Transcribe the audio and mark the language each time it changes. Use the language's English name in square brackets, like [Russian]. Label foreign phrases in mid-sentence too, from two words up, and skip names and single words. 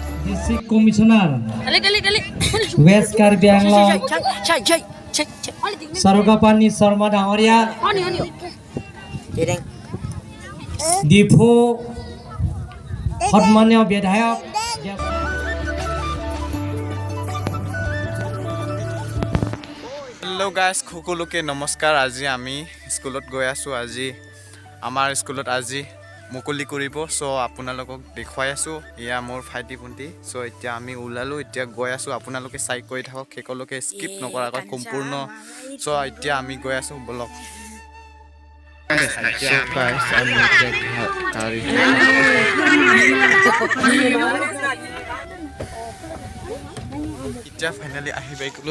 [English] District Commissioner West Karbi Anglong Sarogapani Sharma Dangoria Dipu Hotmanyo Bidhayak Hello guys, [Assamese] সকলোকে নমস্কাৰ। আজি আমি স্কুলত গৈ আছো। আজি আমাৰ স্কুলত আজি মুকলি কৰিব। সো আপোনালোকক দেখুৱাই আছো। ইয়া মোৰ ভাইটি ভণ্টি। সো এতিয়া আমি ওলালো, এতিয়া গৈ আছো। আপোনালোকে চাই কৰি থাকক, সকলোকে স্কিপ নকৰাকৈ সম্পূৰ্ণ। সো এতিয়া আমি গৈ আছো, বলক। [English] So guys, [Assamese] আমি এতিয়া ফাইনালি আহি পাই গ'লো।